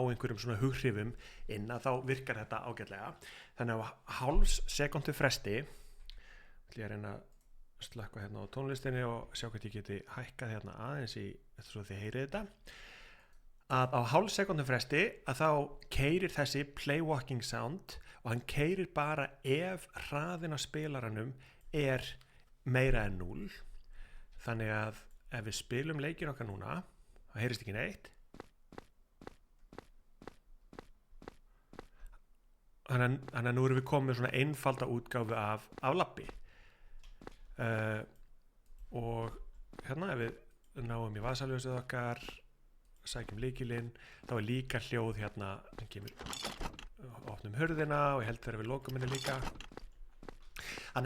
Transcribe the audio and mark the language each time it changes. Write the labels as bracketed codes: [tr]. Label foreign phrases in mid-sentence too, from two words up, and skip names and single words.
[is] einhverjum svona hughrifum inn að þá virkar þetta ágætlega þannig að hálf sekúndu fresti ætla ég að reyna slökkva hérna á tónlistinni og sjá hvort ég geti hækkað hérna aðeins í eftir svo þið heyrið þetta að á hálf sekúndu fresti að þá keyrir þessi [en] play walking sound [is] og hann keyrir bara ef hraðin á spilaranum er meira en 0 þannig að ef við spilum leikinn okkar núna þá heyrist ekki neitt þannig að nú erum við komið með svona einfalda útgáfu af labbi og hérna ef við náum í vasaljósið okkar sækjum lykilinn þá er líka hljóð hérna sem kemur opnum hurðina og ég held þegar við lokum henni líka þannig